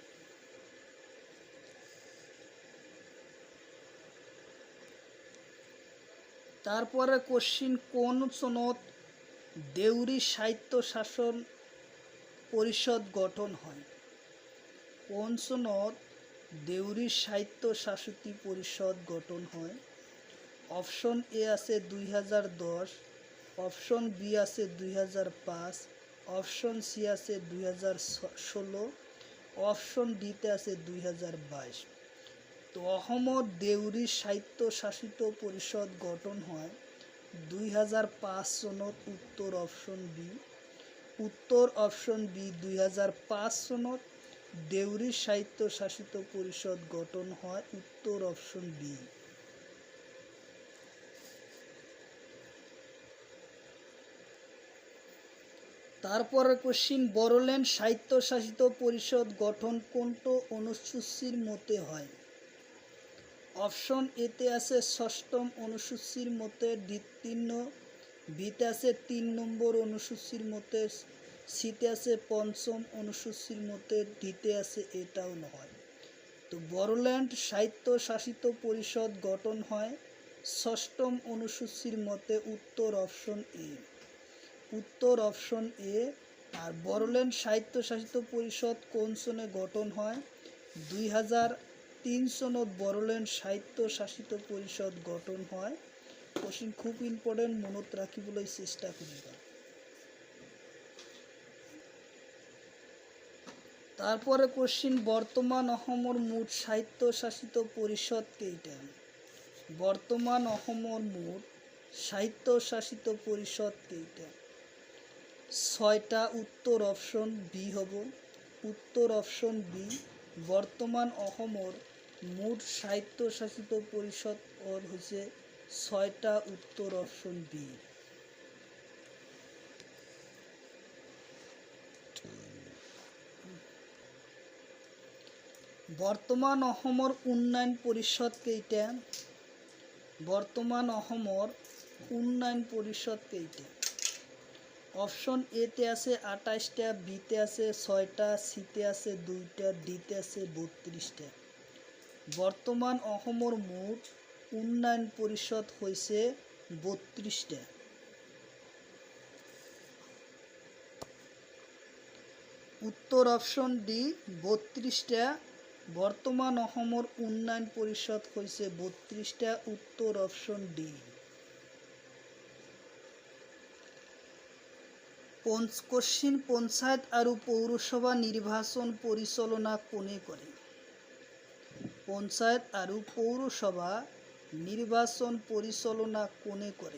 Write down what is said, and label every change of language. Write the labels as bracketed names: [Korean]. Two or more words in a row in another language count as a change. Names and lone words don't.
[Assamese] তারপরে কোশ্চিন, কোন চনত দেউৰী সাহিত্য শাসন পৰিষদ গঠন হয়? কোন চনত দেউৰী সাহিত্য শাসতি পৰিষদ গঠন হয়? অপশন এ আছে 2010, অপশন বি আছে 2005, অপশন সি আছে 2016, অপশন ডিতে আছে 2022। তো অসমত দেউৰী সাহিত্য শাসিত পৰিষদ গঠন হয় 2005 চনত। উত্তৰ অপশন বি। উত্তৰ অপশন বি 2005 চনত দেউৰী সাহিত্য শাসিত পৰিষদ গঠন হয়। উত্তৰ অপশন বি। তারপরের কোশ্চিন, বড়োল্যান্ড স্বায়ত্তশাসিত পরিষদ গঠন কোনটো অনুসূচির মতে হয়? অপশন এতে আছে ষষ্ঠম অনুসূচির মতে, বিতে আছে 3 নম্বর অনুসূচির মতে, সিতে আছে পঞ্চম অনুসূচির মতে, ডিতে আছে এটাও নয়। তো বড়োল্যান্ড স্বায়ত্তশাসিত পরিষদ গঠন হয় ষষ্ঠম অনুসূচির মতে। উত্তর অপশন এ। উত্তর অপশন এ। আর বড়োল্যান্ড স্বায়ত্তশাসিত পরিষদ কোন সনে গঠন হয়? 2003 সনত বড়োল্যান্ড স্বায়ত্তশাসিত পরিষদ গঠন হয়। কোশ্চিন খুব ইম্পর্টেন্ট, মনত রাখিবলৈ চেষ্টা কৰিবা। তারপরে কোশ্চিন, বর্তমান অসমৰ মুঠ স্বায়ত্তশাসিত পৰিষদ কেইটা? বর্তমান অসমৰ মুঠ স্বায়ত্তশাসিত পৰিষদ কেইটা? 6টা। উত্তর অপশন বি হব। উত্তর অপশন বি। বর্তমান অসমৰ মুঠ স্বায়ত্তশাসিত পৰিষদ হৈছে 6টা। উত্তর অপশন বি। বর্তমান অসমৰ উন্নয়ন পৰিষদ কেইটা? বর্তমান অসমৰ উন্নয়ন পৰিষদ কেইটা? অপশন এতে আছে 28টা, বিতে আছে 6টা, সিতে আছে 2টা, ডিতে আছে 32টা। বর্তমান অসমৰ মুঠ উন্নয়ন পৰিষদ হৈছে 32টা। উত্তর অপশন ডি 32টা। বর্তমান অসমৰ উন্নয়ন পৰিষদ হৈছে 32টা। উত্তৰ অপশন ডি। কোশ্চিন, পঞ্চায়ত আৰু পৌৰসভা নিৰ্বাচন পৰিচালনা কোনে কৰে? পঞ্চায়ত আৰু পৌৰসভা নিৰ্বাচন পৰিচালনা কোনে কৰে?